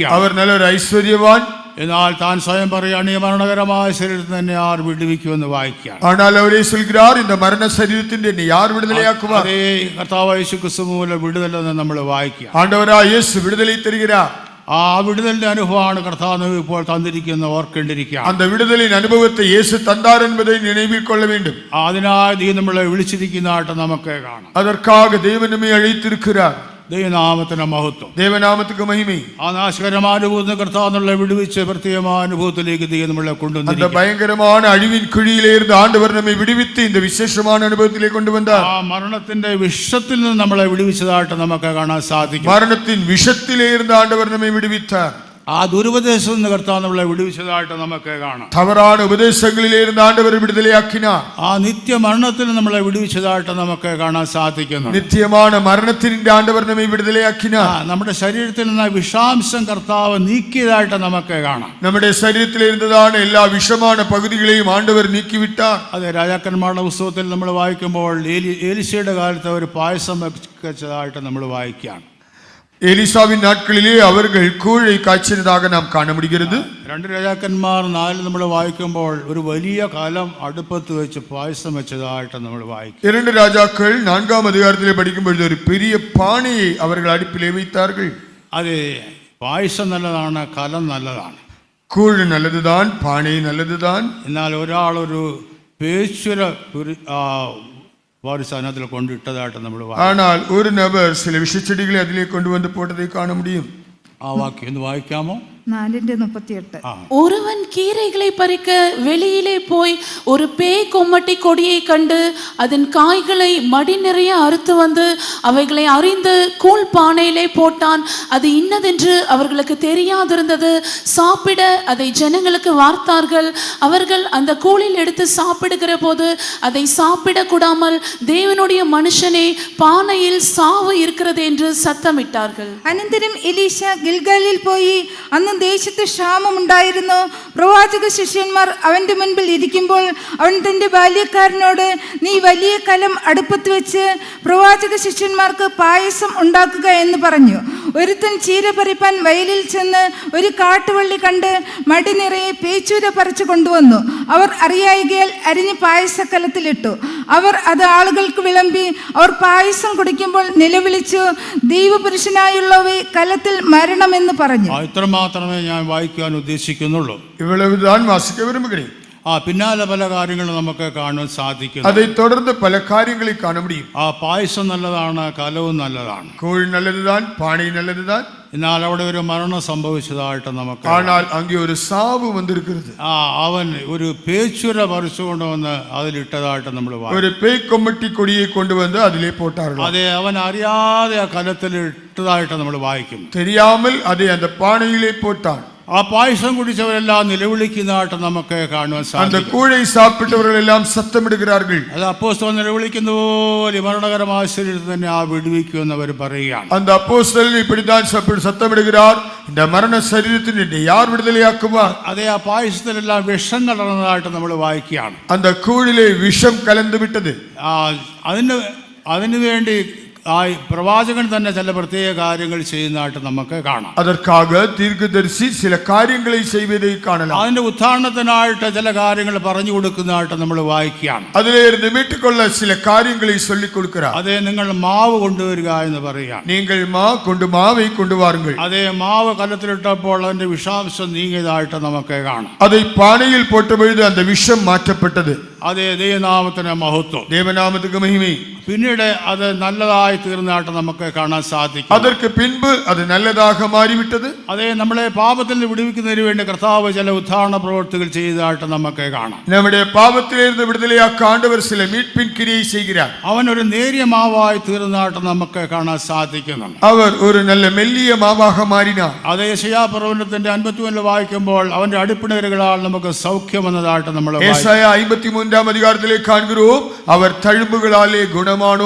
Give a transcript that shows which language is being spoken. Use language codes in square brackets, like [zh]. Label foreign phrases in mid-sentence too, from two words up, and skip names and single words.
[ml] അവർ നല്ലൊരു ഐശ്വര്യവാൻ. എന്നാൽ താൻ സ്വയം പറയുകയാണ്, ഈ മരണകരമായ ശരീരത്തിൽ തന്നെ ആർ വിടുവിക്കുമെന്ന് വായിക്കുകയാണ്. [ta] ஆனால் அவரே சொல்கிறார், இந்த மரண சரீரத்தின் என்னை யார் விடுதலையாக்குவார்? [ml] അതേ, കർത്താവ് യേശു ക്രിസ്തു മൂലം വിടുതലെന്ന് നമ്മൾ വായിക്കുക. [ta] ஆண்டவராய் இயேசு விடுதலை தருகிறார். [ml] ആ വിടുതലിന്റെ അനുഭവമാണ് കർത്താവ് ഇപ്പോൾ തന്നിരിക്കുന്ന ഓർക്കേണ്ടിരിക്കുക. [ta] அந்த விடுதலின் அனுபவத்தை இயேசு தந்தார் என்பதை நினைவில் கொள்ள வேண்டும். [ml] അതിനായി ദൈവം നമ്മളെ വിളിച്ചിരിക്കുന്നതായിട്ട് നമുക്ക് കാണാം. [ta] அதற்காக தேவன் நம்மை அழைத்திருக்கிறார். [ml] ദൈവനാമത്തിന് മഹത്വം, [ta] தேவநாமத்துக்கு மகிமை. [ml] ആ നാശകരമായ അനുഭവത്തിന് കർത്താവ് നമ്മളെ വിടുവിച്ച് പ്രത്യേകമായ അനുഭവത്തിലേക്ക് ദൈവം നമ്മളെ [ta] அந்த [ml] കൊണ്ടുവന്നിരിക്കുക. [ta] பயங்கரமான அழிவின் குழியிலே இருந்து ஆண்டவர் நம்மை விடுவித்து இந்த விசேஷமான அனுபவத்திலே கொண்டு வந்தார். [ml] ആ മരണത്തിന്റെ വിഷത്തിൽ നിന്ന് നമ്മളെ വിടുവിച്ചതായിട്ട് നമുക്ക് കാണാൻ സാധിക്കും. [ta] மரணத்தின் விஷத்திலே இருந்து ஆண்டவர் நம்மை விடுவித்தார். [ml] ആ ദുരുപദേശത്തിൽ നിന്ന് കർത്താവ് നമ്മളെ വിടുവിച്ചതായിട്ട് നമുക്ക് കാണാം. [ta] தவறான உபதேசங்களிலே இருந்து ஆண்டவர் விடுதலையாக்கினார். [ml] ആ നിത്യമരണത്തിൽ നമ്മളെ വിടുവിച്ചതായിട്ട് നമുക്ക് കാണാൻ സാധിക്കുന്നു. [ta] நித்தியமான மரணத்தின் ஆண்டவர் நம்மை விடுதலையாக்கினார். [ml] നമ്മുടെ ശരീരത്തിൽ നിന്ന് വിഷാംശം കർത്താവ് നീക്കിയതായിട്ട് നമുക്ക് കാണാം. [ta] நம்முடைய சரீரத்தில் இருந்ததான எல்லா விஷமான பகுதிகளையும் ஆண்டவர் நீக்கிவிட்டார். [ml] അതെ, രാജാക്കന്മാരുടെ പുസ്തകത്തിൽ നമ്മൾ വായിക്കുമ്പോൾ ഏലിശയുടെ കാലത്ത് ഒരു പായസം വെച്ചതായിട്ട് നമ്മൾ വായിക്കുകയാണ്. [ta] எலிசாவின் நாட்களிலே அவர்கள் கூழை காய்ச்சினதாக நாம் காண முடிகிறது. [ml] 2 രാജാക്കന്മാർ 4 നമ്മൾ വായിക്കുമ്പോൾ ഒരു വലിയ കലം അടുപ്പത്ത് വെച്ച് പായസം വെച്ചതായിട്ട് നമ്മൾ വായിക്കും. [ta] 2 ராஜாக்கள் 4ஆம் அதிகாரத்திலே படிக்கும் பொழுது ஒரு பெரிய பானையை அவர்கள் அடுப்பிலே வைத்தார்கள். [ml] അതെ, പായസം നല്ലതാണ്, കലം നല്ലതാണ്. [ta] கூழ் நல்லதுதான், பானை நல்லதுதான். [ml] എന്നാൽ ഒരാളൊരു പേശ്വര വാരിസാനത്തിൽ കൊണ്ടിട്ടതായിട്ട് നമ്മൾ [ta] ஆனால் ஒரு நபர் சில விஷச்செடிகளை அதிலே கொண்டு வந்து போட்டதை காண முடியும். [ml] ആ വാക്യം ഒന്ന് വായിക്കാമോ? 4:38. [ta] ஒருவன் கீரைகளை பறிக்க வெளியிலே போய் ஒரு பேய் கொம்மட்டி கொடியை கண்டு அதன் காய்களை மடி நிறைய அறுத்து வந்து அவைகளை அறிந்து கூழ் பானையிலே போட்டான். அது இன்னதென்று அவர்களுக்கு தெரியாதிருந்தது. சாப்பிட அதை ஜனங்களுக்கு வார்த்தார்கள். அவர்கள் அந்த கூழில் எடுத்து சாப்பிடுகிற போது அதை சாப்பிடக்கூடாமல், தேவனுடைய மனுஷனே, பானையில் சாவு இருக்கிறது என்று சத்தமிட்டார்கள். [ml] അനന്തരം എലീശ ഗിൽഗാലിൽ പോയി. അന്ന് ദേശത്ത് ക്ഷാമമുണ്ടായിരുന്നു. പ്രവാചക ശിഷ്യന്മാർ അവന്റെ മുൻപിൽ ഇരിക്കുമ്പോൾ അവൻ തന്റെ ബാല്യക്കാരനോട്, നീ വലിയ കലം അടുപ്പത്ത് വെച്ച് പ്രവാചക ശിഷ്യന്മാർക്ക് പായസം ഉണ്ടാക്കുക എന്ന് പറഞ്ഞു. ഒരുത്തൻ ചീര പറിപ്പാൻ വയലിൽ ചെന്ന് ഒരു കാട്ടുവള്ളി കണ്ട് മടി നിറയെ പേച്ചൂര പറിച്ചു കൊണ്ടുവന്നു. അവർ അറിയായികയാൽ അരിഞ്ഞ് പായസക്കലത്തിലിട്ടു. അവർ അത് ആളുകൾക്ക് വിളമ്പി. അവർ പായസം കുടിക്കുമ്പോൾ നിലവിളിച്ചു, ദൈവപുരുഷനായുള്ളവേ, കലത്തിൽ മരണമെന്ന് പറഞ്ഞു. ഇത്രമാത്രമേ ഞാൻ വായിക്കാൻ ഉദ്ദേശിക്കുന്നുള്ളൂ. [ta] இவ்வளவுதான் வாசிக்க விரும்புகிறேன். [ml] പിന്നാലെ പല കാര്യങ്ങളും നമുക്ക് കാണാൻ സാധിക്കും. [ta] அதை தொடர்ந்து பல காரியங்களை காண முடியும். [ml] പായസം നല്ലതാണ്, കലവും നല്ലതാണ്. [ta] கூழ் நல்லதுதான், பானை நல்லதுதான். [ml] എന്നാൽ അവിടെ ഒരു മരണം സംഭവിച്ചതായിട്ട് നമുക്ക്. [ta] ஆனால் அங்கே ஒரு சாவு வந்திருக்கிறது. [ml] അവൻ ഒരു പേച്ചുര പറിച്ചുകൊണ്ടുവന്ന് അതിലിട്ടതായിട്ട് നമ്മൾ [ta] ஒரு பேய் கொம்மட்டி கொடியை கொண்டு வந்து அதிலே போட்டார்கள். [ml] അതെ, അവൻ അറിയാതെ ആ കലത്തിൽ ഇട്ടതായിട്ട് നമ്മൾ വായിക്കും. [ta] தெரியாமல் அதை அந்த பானையிலே போட்டான். [ml] ആ പായസം കുടിച്ചവരെല്ലാം നിലവിളിക്കുന്നതായിട്ട് നമുക്ക് കാണുവാൻ [ta] அந்த [ml] സാധിക്കും. [ta] கூழை சாப்பிட்டவர்கள் எல்லாம் சத்தமிடுகிறார்கள். [ml] അത് അപ്പോസ്തലൻ നിലവിളിക്കുന്ന പോലെ മരണകരമായ ശരീരത്തിൽ തന്നെ ആ വിടുവിക്കുമെന്ന് അവർ പറയുകയാണ്. [ta] அந்த அப்போஸ்தலன் இப்படித்தான் சத்தமிடுகிறார், இந்த மரண சரீரத்தின் என்னை யார் விடுதலையாக்குவார்? [ml] അതെ, ആ പായസത്തിലെല്ലാം വിഷം കലർന്നതായിട്ട് നമ്മൾ വായിക്കുകയാണ്. [ta] அந்த கூழிலே விஷம் கலந்து விட்டது. [ml] അതിനു വേണ്ടി പ്രവാചകൻ തന്നെ ചില പ്രത്യേക കാര്യങ്ങൾ ചെയ്യുന്നതായിട്ട് നമുക്ക് കാണാം. [ta] அதற்காக தீர்க்கதரிசி சில காரியங்களை செய்வதை காணலாம். [ml] അതിന്റെ ഉദ്ധാരണത്തിനായിട്ട് ചില കാര്യങ്ങൾ പറഞ്ഞു കൊടുക്കുന്നതായിട്ട് നമ്മൾ വായിക്കുകയാണ്. [ta] அதிலே இருந்து மீட்டுக்கொள்ள சில காரியங்களை சொல்லிக் கொடுக்கிறார். [ml] അതേ, നിങ്ങൾ മാവ് കൊണ്ടുവരിക എന്ന് പറയുക. [ta] நீங்கள் மாவை கொண்டு வாருங்கள். [ml] അതേ, മാവ് കലത്തിലിട്ടപ്പോൾ അതിന്റെ വിഷാംശം നീങ്ങിയതായിട്ട് നമുക്ക് കാണാം. [ta] அதை பானையில் போட்ட பொழுது அந்த விஷம் மாற்றப்பட்டது. [ml] അതേ ദൈവനാമത്തിന് മഹത്വം. [ta] தேவநாமத்துக்கு மகிமை. [ml] പിന്നീട് അത് നല്ലതായി തീർന്നതായിട്ട് നമുക്ക് കാണാൻ സാധിക്കും. [ta] அதற்கு பின்பு அது நல்லதாக மாறிவிட்டது. [ml] അതേ നമ്മളെ പാപത്തിൽ നിന്ന് വിടുവിക്കുന്നതിന് വേണ്ടി കർത്താവ് ചില ഉദ്ധാരണ പ്രവൃത്തികൾ ചെയ്തതായിട്ട് നമുക്ക് കാണാം. [ta] நம்முடைய பாவத்திலிருந்து விடுதலையாக்க ஆண்டவர் சில மீட்பின் கிரியை செய்கிறார். [ml] അവൻ ഒരു നേരിയ മാവായി തീർന്നതായിട്ട് നമുക്ക് കാണാൻ സാധിക്കുന്നുണ്ട്. [ta] அவர் ஒரு நல்ல மெல்லிய மாவாக மாறினார். [ml] അതേ യെശയ്യാപ്രവചനത്തിന്റെ 53 വായിക്കുമ്പോൾ അവന്റെ അടിപ്പിണരുകളാൽ നമുക്ക് സൗഖ്യം വന്നതായിട്ട് നമ്മൾ [ta] ஏசாயா 53 அதிகாரத்திலே காண்கிறோம், அவர் தழும்புகளாலே குணமானோ.